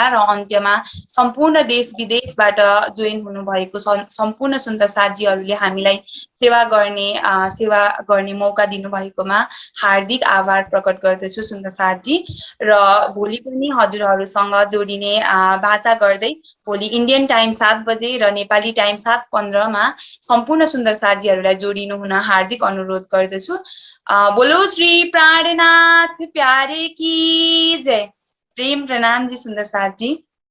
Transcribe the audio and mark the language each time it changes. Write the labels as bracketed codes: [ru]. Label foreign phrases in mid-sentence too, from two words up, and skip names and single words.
[ne] र अन्त्यमा सम्पूर्ण देश विदेशबाट जोइन हुनुभएको सम्पूर्ण सुन्दर साथीहरूले हामीलाई सेवा गर्ने मौका दिनुभएकोमा हार्दिक आभार प्रकट गर्दछु सुन्दर साथजी। र भोलि पनि हजुरहरूसँग जोडिने बाचा गर्दै भोलि [en] Indian time [ne] 7 बजे र [en] Nepali time [ne] 7:15 मा सम्पूर्ण सुन्दर साथीहरूलाई जोडिनु हुन हार्दिक अनुरोध गर्दछु। [hi] बोलो श्री प्राणनाथ प्यारे की जय। प्रेम प्रणाम जी सुन्दर साथजी।